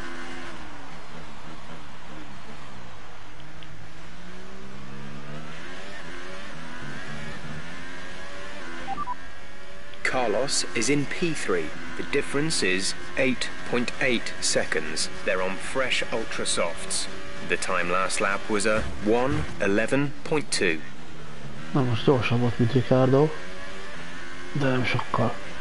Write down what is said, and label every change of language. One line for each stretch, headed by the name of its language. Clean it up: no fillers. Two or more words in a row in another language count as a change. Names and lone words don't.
English: Carlos is in P3. The difference is 8.8 seconds. They're on fresh ultra softs. The time last lap was a 1:11.2.
Hungarian: Na most gyorsabb volt, mint Ricardo, de nem sokkal.